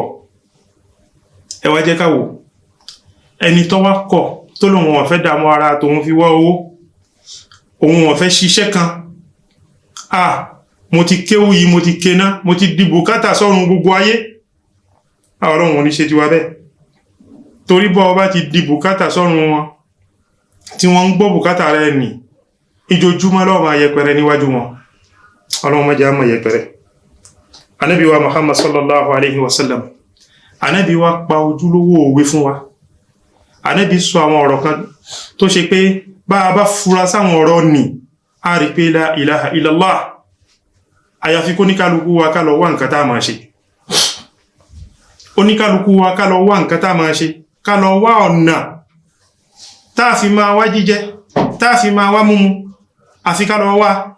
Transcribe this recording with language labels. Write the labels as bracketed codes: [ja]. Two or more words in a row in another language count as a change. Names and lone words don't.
[yo] Ẹ wá jẹ́ ká wò, ẹni tó wá kọ̀ tó lóun ò fẹ́ dààmú ara tóun fi wá owó, òun ò fẹ́ ṣiṣẹ́ kan, mo ti kéwú yìí, mo ti kéná, mo ti di bùkátà sọ́run gbogbo ayé. Ọlọ́run ò ní ṣe tiwa bẹ́ẹ̀, torí bọ́ ọba ti di bùkátà sọ́run wọn tí wọ́n ń gbọ́ bùkátà rẹ̀ nì, ìjojúmọ́ ló máa yẹpẹrẹ níwájú wọn. Ọlọ́run má jẹ́ á máa yẹpẹrẹ. Ànábì wa Muhammad [ar] صلى الله عليه وسلم, [yo] Ànábì wa pa ojúlówó òwe fún wa. Ànábì sọ àwọn ọ̀rọ̀ kan tó ṣe pé bá a bá fura sáwọn ọ̀rọ̀ nì, a rí pé [ar] لا إله إلا الله, [yo] àyàfi kó níkálukú wa ká lọ wá nǹkan tá máa ṣe. Oníkálukú wa ká lọ wá nǹkan tá máa ṣe, ká lọ wá ọ̀nà tá fi máa wá jíjẹ, tá fi máa wá múmu, àfi ká lọ wá.